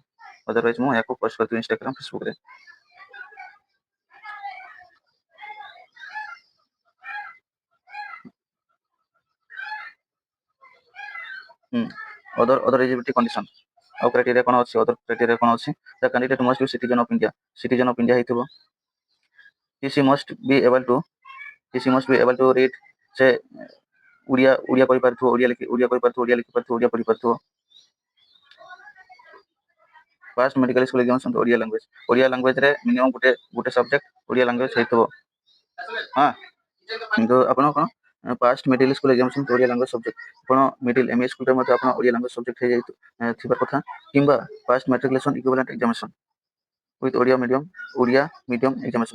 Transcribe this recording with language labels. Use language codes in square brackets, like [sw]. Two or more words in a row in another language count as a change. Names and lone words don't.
[or] ଅଦରୱାଇଜ୍ ମୁଁ ଏହାକୁ ପୋଷ୍ଟ କରିଥିବି ଇନଷ୍ଟାଗ୍ରାମ, ଫେସବୁକରେ। [en] other eligibility condition [or] ଆଉ କ୍ରାଇଟେରିଆ କ'ଣ ଅଛି? ଅଦର କ୍ରାଇଟେରିଆ କ'ଣ ଅଛି? [en] the candidate must be citizen of India [or] ହେଇଥିବ। [en] he must be able to read, [or] ସେ ଓଡ଼ିଆ କହିପାରୁଥିବ, ଓଡ଼ିଆ କହିପାରୁଥିବ, ଓଡ଼ିଆ ଲେଖିପାରୁଥିବ, ଓଡ଼ିଆ ପଢ଼ିପାରୁଥିବ। [en] first medical school examination Odia language minimum [or] ଗୋଟେ [en] subject Odia language [or] ହେଇଥିବ। ହଁ, କିନ୍ତୁ ଆପଣ କ'ଣ [en] first middle school examination Odia language subject, [or] ଆପଣ [en] middle ME school [or] ମଧ୍ୟ ଆପଣ [en] Odia language subject [or] ଥିବା କଥା, କିମ୍ବା [en] first matriculation equivalent examination with Odia medium examination.